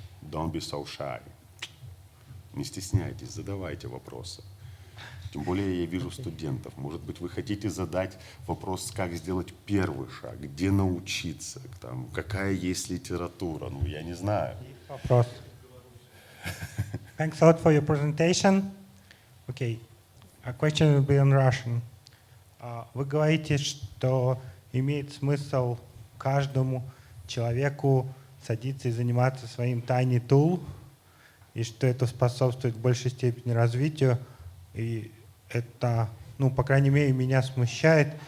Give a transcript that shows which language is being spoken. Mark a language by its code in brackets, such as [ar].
[en] Don't be so shy. [ru] Не стесняйтесь, задавайте вопросы. Тем более я вижу студентов. Может быть, вы хотите задать вопрос, как сделать первый шаг, где научиться, там, какая есть литература, ну, я не знаю. Вопрос. [en] Thanks a lot for your presentation. Okay, a question will be in Russian. [ru] Вы говорите, что имеет смысл каждому человеку садиться и заниматься своим [en] tiny tool, [ru] и что это способствует в большей степени развитию. И это, ну, по крайней мере, меня смущает.